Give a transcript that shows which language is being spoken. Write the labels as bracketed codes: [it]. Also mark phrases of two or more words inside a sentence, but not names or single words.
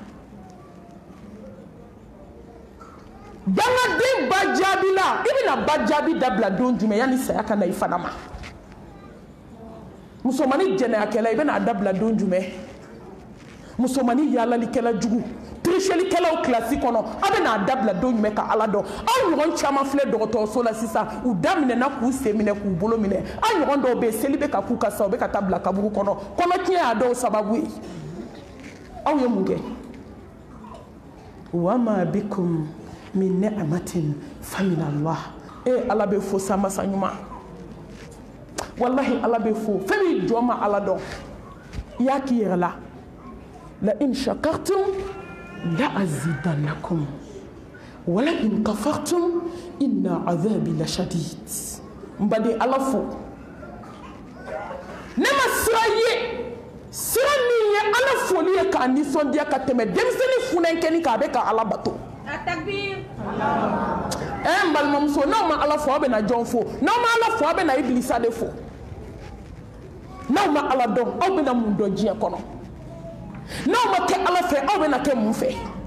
[bm] Dangaden ba jaabi la i bɛna ba jaabi dabila don jumɛn yanni saya ka na i fana ma musomani jɛnɛyakɛla i bɛna dabila don jumɛn musomani yaalalikɛla jugu trichelikɛlaw kilasi kɔnɔ a bɛna dabila don jumɛn ka ala dɔn aw ɲɔgɔn caman filɛ dɔgɔtɔrɔso la sisan u daminɛna k'u sen minɛ k'u bolo minɛ aw ɲɔgɔn dɔw bɛ yen seli bɛ ka k'u ka sa u bɛ ka taa bila kaburu kɔnɔ kɔnɔtiɲɛ y'a dɔw sababu ye aw ye mun kɛ [ar] وما بكم من نعمة فمن الله [bm] e ala bɛ fo sa masa ɲuman wallahi ala bɛ fo fɛn min jɔ ma ala dɔn i y'a k'i yɛrɛ la [ar] لئن شكرتم لأزيدنكم ولئن كفرتم إن عذابي لشديد [bm] n baden ala fo ne ma sira ye sira min ye ala foli ye k'a nisɔndiya ka tɛmɛ denmisɛnnin funankɛni k'a bɛ ka ala bato. Atakbir. N balimamuso n'aw ma ala fo aw bɛna jɔn fo n'aw ma ala fo aw bɛna ibilisa de fo n'aw ma ala dɔn aw bɛna mun dɔn diɲɛ kɔnɔ n'aw ma kɛ ala fɛ aw bɛna kɛ mun fɛ